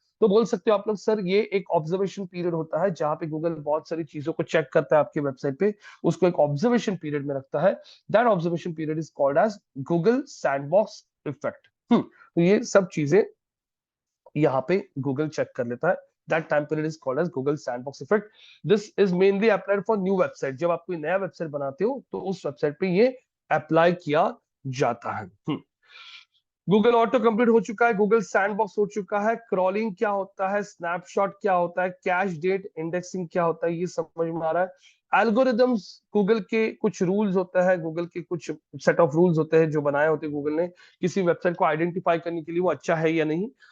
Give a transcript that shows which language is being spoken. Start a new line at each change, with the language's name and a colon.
Hindi: तो बोल सकते हो आप लोग, सर ये एक ऑब्जर्वेशन पीरियड होता है जहां पे गूगल बहुत सारी चीजों को चेक करता है आपके वेबसाइट पे, उसको एक ऑब्जर्वेशन पीरियड में रखता है।
English: That observation period is called as Google sandbox effect.
Hindi: तो ये सब चीजें यहाँ पे गूगल चेक कर लेता है।
English: That time period is called as Google Sandbox Effect. This is mainly applied for new website.
Hindi: जब आप कोई नया वेबसाइट बनाते हो तो उस वेबसाइट पे ये अप्लाई किया जाता है। गूगल ऑटो कंप्लीट हो चुका है, गूगल सैंडबॉक्स हो चुका है, क्रॉलिंग क्या होता है, स्नैपशॉट क्या होता है, कैश डेट इंडेक्सिंग क्या होता है, ये समझ में आ रहा है। एल्गोरिदम्स, गूगल के कुछ रूल्स होते हैं, गूगल के कुछ सेट ऑफ रूल्स होते हैं जो बनाए होते हैं गूगल ने किसी वेबसाइट को आइडेंटिफाई करने के लिए वो अच्छा है या नहीं।